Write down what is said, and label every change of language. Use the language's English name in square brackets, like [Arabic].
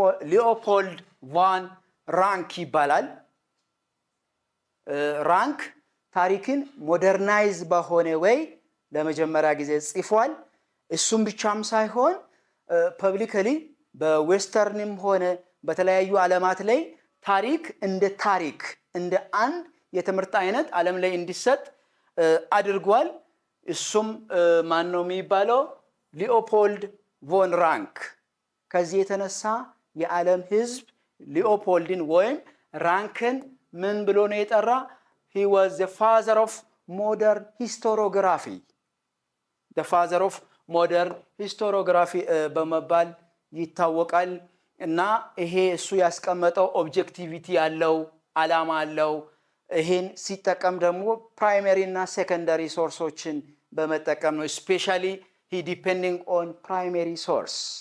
[Amharic] ሊኦፖልድ ቫን ራንክ ይባላል። ራንክ ታሪክን ሞደርናይዝ በሆነ ወይ ለመጀመሪያ ጊዜ ጽፏል። እሱም ብቻም ሳይሆን ፐብሊካሊ በዌስተርንም ሆነ በተለያዩ ዓለማት ላይ ታሪክ እንደ አንድ የትምህርት አይነት ዓለም ላይ እንዲሰጥ አድርጓል። እሱም ማን ነው የሚባለው? ሊኦፖልድ ቮን ራንክ። ከዚህ የተነሳ የዓለም ህዝብ ሊኦፖልድን ወይም ራንክን ምን ብሎ ነው የጠራ? [English] he was the father of modern historiography. the father of modern historiography [Amharic] በመባል ይታወቃል። እና ይሄ እሱ ያስቀመጠው ኦብጀክቲቪቲ ያለው ዓላማ አለው። ይሄን ሲጠቀም ደግሞ ፕራይመሪ እና ሴኮንዳሪ ሶርሶችን በመጠቀም ነው። ስፔሻሊ [English] he depending on primary source.